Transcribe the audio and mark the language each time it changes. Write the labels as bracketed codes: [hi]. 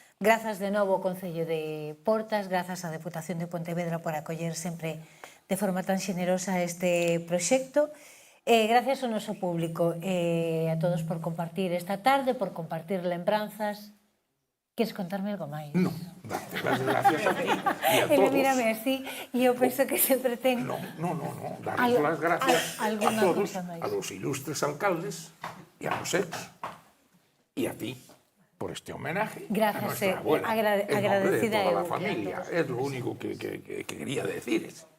[gl] Grazas de novo ao Concello de Portas, grazas á Deputación de Pontevedra por acoller sempre de forma tan xenerosa este proxecto. Gracias ao noso público e a todos por compartir esta tarde, por compartir lembranzas. Queres contarme algo máis? Non, darte [es] las gracias [gl] a ti e a todos. Ele mírame así e eu penso que sempre ten... [es] No, darles las gracias a todos, a los ilustres alcaldes e a los ex, e a ti, por este homenaje a nuestra abuela. Agradecida en nombre de toda la familia, es lo único que quería decir.